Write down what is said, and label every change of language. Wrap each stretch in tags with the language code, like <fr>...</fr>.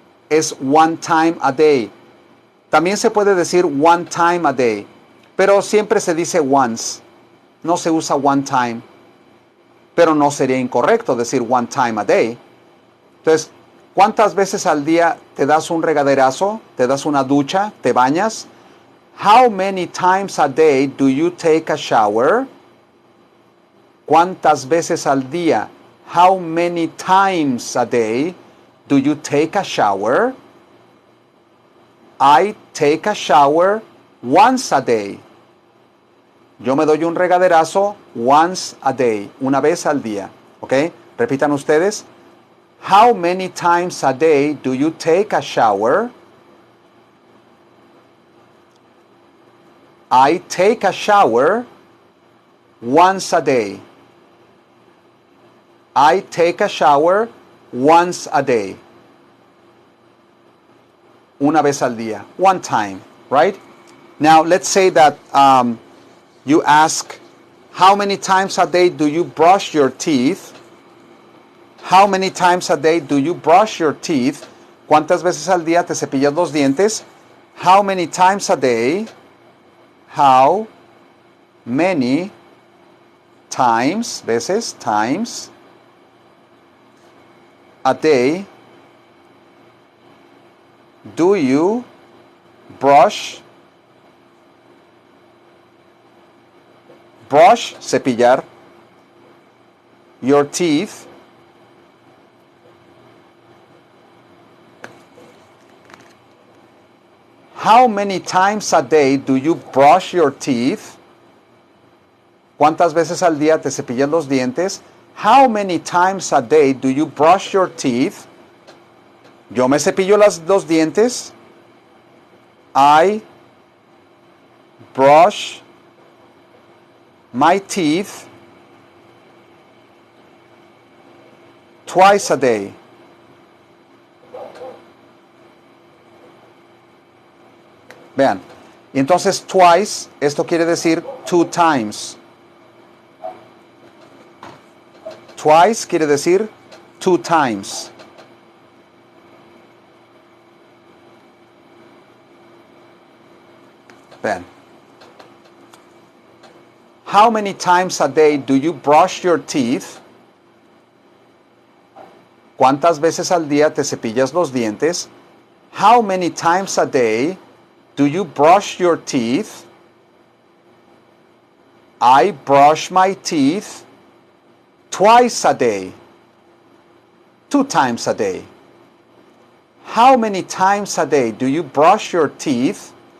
<es>Es</es> <en>one time a day.</en> <es>También se puede decir</es> <en>one time a day,</en> <es>pero siempre se dice once. No se usa one time, pero no sería incorrecto decir</es> <en>one time a day.</en> <es>Entonces, ¿cuántas veces al día te das un regaderazo? ¿Te das una ducha? ¿Te bañas?</es> <en>How many times a day do you take a shower?</en> <es>¿Cuántas veces al día?</es> <en>How many times a day do you take a shower? I take a shower once a day.</en> <es>Yo me doy un regaderazo</es> <en>once a day,</en> <es>una vez al día. ¿Ok? Repitan ustedes.</es> <en>How many times a day do you take a shower? I take a shower once a day. I take a shower once a day.</en> <es>Una vez al día.</es> <en>One time, right? Now, let's say that you ask, how many times a day do you brush your teeth? How many times a day do you brush your teeth?</en> <es>¿Cuántas veces al día te cepillas los dientes?</es> <en>How many times a day? How many times,</en> <es>veces,</es> <en>times a day do you brush,</en> <es>cepillar,</es> <en>your teeth? How many times a day do you brush your teeth?</en> <es>¿Cuántas veces al día te cepillas los dientes?</es> <en>How many times a day do you brush your teeth?</en> <es>Yo me cepillo los dientes.</es> <en>I brush my teeth twice a day.</en> <es>Vean, y entonces twice, esto quiere decir</es> <en>2 times.</en> <es>Twice quiere decir</es> <en>2 times.</en> <es>Vean.</es> <en>How many times a day do you brush your teeth?</en> <es>¿Cuántas veces al día te cepillas los dientes?</es> <en>How many times a day do you brush your teeth? I brush my teeth twice a day. 2 times a day. How many times a day do you brush your teeth?</en>